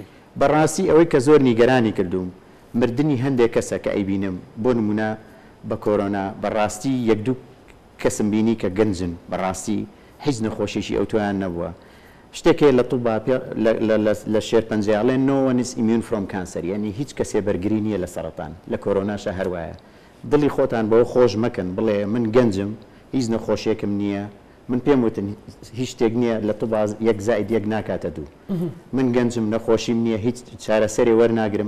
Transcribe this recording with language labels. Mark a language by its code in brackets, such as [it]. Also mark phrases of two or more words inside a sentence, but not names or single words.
[ckb] بەڕاستی ئەوەی کە زۆر نیگەرانی کردوم مردنی هەندێک کەسە کە ئەیبینم بۆ نمونە بە کۆرۆنا بەڕاستی یەک دوو کەسم بینی کە گەنجن بەڕاستی هیچ نەخۆشیشی ئەو تۆیان نەبووە شتێکێ لە تووبا لە شێرپەنجێڵێن [en] no one is immune from cancer [ckb] یعنی هیچ کەسێ بەرگری نییە لە سەرەتان لە کۆرۆناشە هەروایە دڵی خۆتان بەوە خۆش مەکەن بڵێ من گەنجم هیچ نەخۆشیەکم نییە من پێم وتن هیچ شتێک نییە لە تووبا یەک زائید یەک ناکاتە دوو من گەنجم نەخۆشیم نییە هیچ چارەسەری وەرناگرم